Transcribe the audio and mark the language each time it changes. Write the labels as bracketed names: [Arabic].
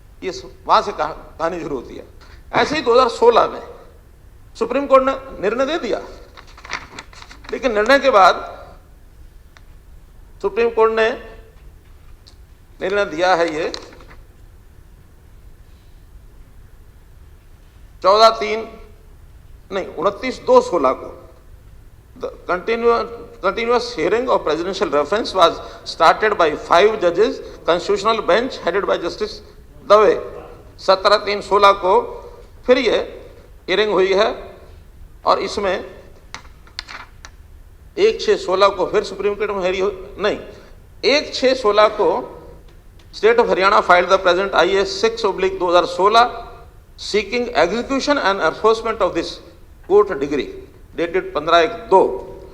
[Hindi] ये वहां से कहानी शुरू होती है. ऐसे ही 2016 में सुप्रीम कोर्ट ने निर्णय दे दिया, लेकिन निर्णय के बाद सुप्रीम कोर्ट ने निर्णय दिया है ये 29/2/16 को. [English] The continuous hearing of presidential reference was started by 5 judges, constitutional bench headed by Justice Dave. [Hindi] 17/3/16 को फिर ये हियरिंग हुई है, और इसमें 1/6/16 को [English] फिर supreme court में hearing नहीं, 1/6/16 को state of Haryana filed the present IAS 6/2016 seeking execution and enforcement of this court degree dated 15/1/2.